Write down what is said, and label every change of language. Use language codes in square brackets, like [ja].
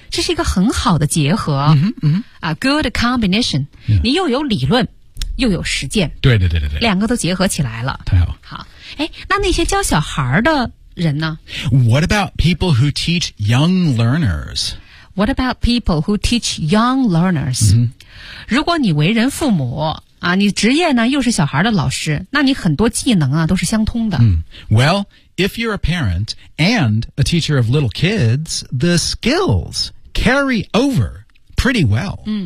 [zh] 这是一个很好的结合。 [en] A good combination.、 [zh] 你又有理论又有实践。对。两个都结合起来了。太好。好。那些教小孩的人呢？ [en] What about people who teach young learners? What about people who teach young learners?、 [zh] 如果你为人父母啊，你职业呢又是小孩的老师，那你很多技能啊都是相通的。 [en] Well, if you're a parent and a teacher of little kids, the skills carry over pretty well.